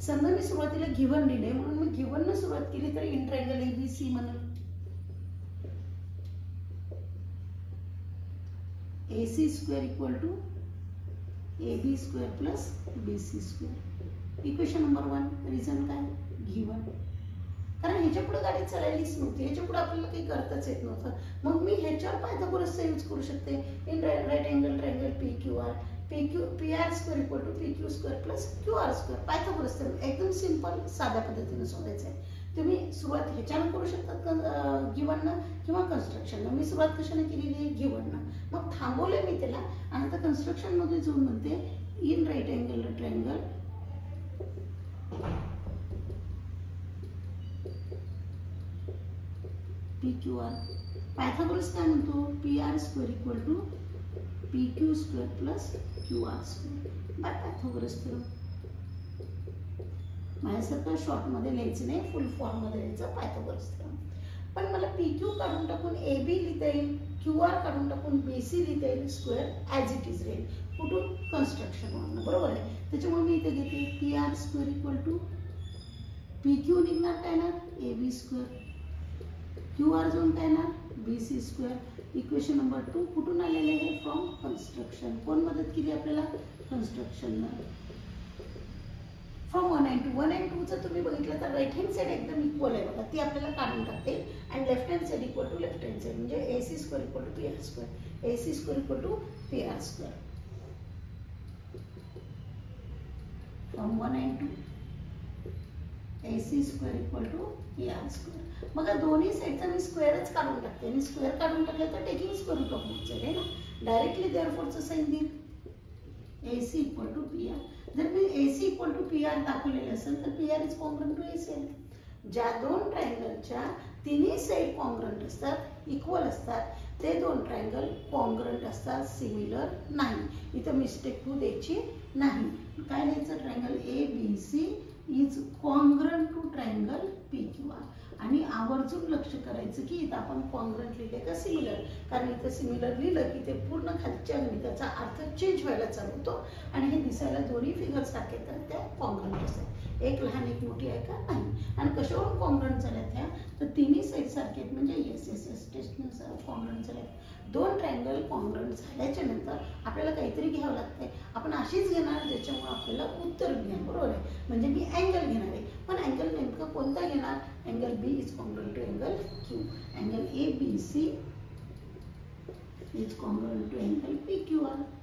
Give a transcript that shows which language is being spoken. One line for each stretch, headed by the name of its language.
Marathi: समजा मी सुरुवातीला गिव्हन दिले म्हणून मी गिव्हन न सुरुवात केली तर
English: In triangle ABC म्हणून AC square equal to AB square plus BC square. Equation number 1.
Marathi: Reason काय, गिव्हन. कारण ह्याच्या पुढे गाडी चालायलीच नव्हती, ह्याच्या पुढे आपल्याला काही करताच येत नव्हतं. मग मी ह्याच्यावर पायथागोरसचा यूज करू शकते.
English: In right angle triangle P Q R, P R square equal to P Q square plus Q R square.
Marathi: Pythagoras एकदम सिंपल साध्या पद्धतीने शोधायचं आहे. तुम्ही सुरुवात ह्याच्यानं करू शकतात गिवननं किंवा कन्स्ट्रक्शननं. मी सुरुवात कशाने केलेली आहे? गिवननं. मग थांबवले मी त्याला आणि आता कन्स्ट्रक्शन मध्ये जाऊन म्हणते in right angle triangle P Q R. Pythagoras काय म्हणतो?
English: P R square equal to P Q square plus Q R square by Pythagoras theorem.
Marathi: माझ्यासारखं short मध्ये लिहायचं नाही, फुल फॉर्म मध्ये लिहायचं पायथागोरस थेरम. पण मला पी क्यू काढून टाकून ए बी लिहिता येईल, क्यू आर काढून टाकून बी सी लिहिता येईल, स्क्वेअर ॲज इट इज राहील. कुठून? कन्स्ट्रक्शन वरून. बरोबर आहे. त्याच्यामुळे मी इथे घेते P R square equal to P Q निघणार काय ना A B square, Q R जाऊन काय ना B C square. Equation number 2 कुठून आलेले आहे? From construction. कोण मदत केली आपल्याला? कन्स्ट्रक्शननं. From 1 and 2. 1 and 2 जर तुम्ही बघितलं तर राईट हँड साईड एकदम इक्वल आहे बघा, ती आपल्याला काढून टाकते. आणि left hand side equal to left hand side म्हणजे ए C square equal to P R square, A C square equal to P R square.
English: From 1 and 2 A C square equal to P R square.
Marathi: मग दोन्ही साईडचा मी स्क्वेअरच काढून टाकते आणि square काढून टाकले तर
English: taking square root of both side
Marathi: आहे ना. डायरेक्टली देअरफॉरचं साइन देईल ए C equal to P R. जर मी ए C equal to P R दाखवलेलं असेल तर P R is congruent to A C आहे. ज्या दोन ट्रायंगलच्या तिन्ही साईड कॉन्ग्रंट असतात, इक्वल असतात, ते दोन ट्रायंगल कॉन्ग्रंट असतात, सिमिलर नाही. इथं मिस्टेक होऊ द्यायची नाही. काय लिहायचं?
English: Triangle A B C is congruent to triangle P Q R.
Marathi: आणि आवर्जून लक्ष करायचं की इथं आपण कॉन्ग्रंट लिहिले का सिमिलर. कारण इथं सिमिलर लिहिलं की ते पूर्ण खालच्या गणिताचा अर्थ चेंज व्हायला चालू होतो आणि हे दिसायला दोन्ही फिगर सारखे तर त्या कॉन्ग्रंट असतात. एक लहान एक मोठी आहे का? नाही. आणि कशावरून कॉन्ग्रंट झाल्या त्या? तर तिन्ही साईड सारखे आहेत म्हणजे येस येस येस टेस्टनुसार कॉन्ग्रंट झाल्यात. दोन ट्रायंगल कॉन्ग्रंट झाल्याच्या नंतर आपल्याला काहीतरी घ्यावं लागतंय. आपण अशीच घेणार ज्याच्यामुळे आपल्याला उत्तर मिळेल. बरोबर आहे. म्हणजे मी अँगल घेणार आहे, पण अँगल नेमका कोणता घेणार?
English: Angle B is congruent to angle Q. Angle A B C is congruent to angle P Q R.